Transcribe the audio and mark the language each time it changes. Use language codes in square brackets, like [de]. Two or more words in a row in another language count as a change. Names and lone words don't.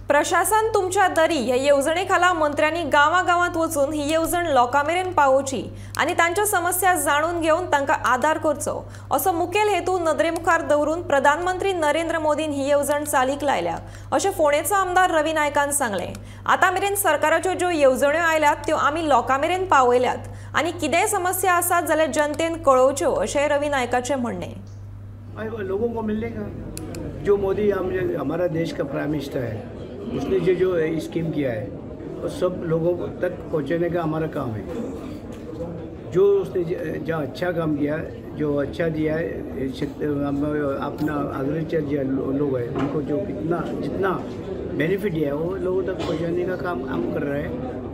[kok] प्रशासन तुमच्या दरी ह्या येवजणेखाला मंत्र्यांनी गावागावांत वचून ही येवजण लोकांमेरेन पावोवची आणि तांच्या समस्या जाणून घेवन तांकां आदार करचो असो मुखेल हेतू नदरेमुखार दवरून प्रधानमंत्री नरेंद्र मोदीन ही येवजण चालीक लायल्या अशें फोंडेचो आमदार रवी नायकान सांगलें। आतां मेरेन सरकाराच्यो ज्यो येवजण्यो आयल्यात त्यो आमी लोकांमेरेन पावयल्यात आनी कितेंय समस्या आसात जाल्यार जनतेन कळोवच्यो अशें रवी नायकाचें म्हणणें। [hi] लोगों को मिलने का जो मोदी हमारा देश का [en] prime minister [hi] है, उसने जो स्कीम किया है वो सब लोगों तक पहुंचाने का हमारा काम है। जो उसने जो अच्छा काम किया, जो अच्छा दिया है, अपना एग्रीकल्चर जो लोग हैं उनको जो जितना बेनिफिट दिया है वो लोगों तक पहुंचाने का काम हम कर रहे हैं।